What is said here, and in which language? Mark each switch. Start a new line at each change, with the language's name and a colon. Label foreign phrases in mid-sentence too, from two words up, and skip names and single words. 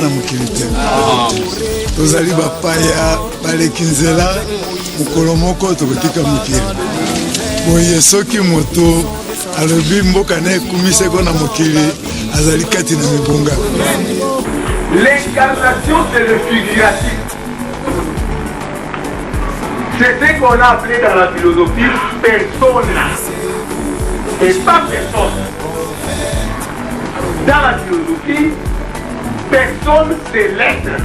Lingala: na mokili te tozali bapaya baleki nzela mokolo moko tokotika mokili boye soki moto alobi mboka na ekumiseko na mokili azali kati na mibonga.
French: L'incarnation c'est le figuratif. C'est ce qu'on a appelé dans la philosophie persona. Et pas personne. Dans la philosophie, personne c'est l'être.